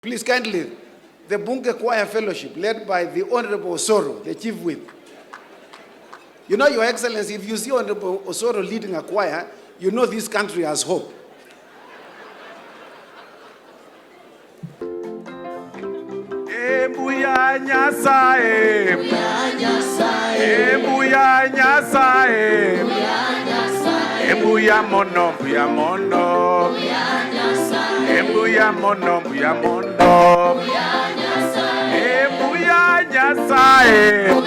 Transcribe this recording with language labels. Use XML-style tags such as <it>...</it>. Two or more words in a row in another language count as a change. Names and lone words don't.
<en>Please kindly, the Bunge Choir Fellowship, led by the Honorable Osoro, the Chief Whip. You know, Your Excellency, if you see Honorable Osoro leading a choir, you know this country has hope.</en> <guz>Embuya Nyasaye, Embuya Nyasaye, Embuya mono, Embuya mono, Embuya mono, Embuya mono, Embuya Nyasaye,</guz>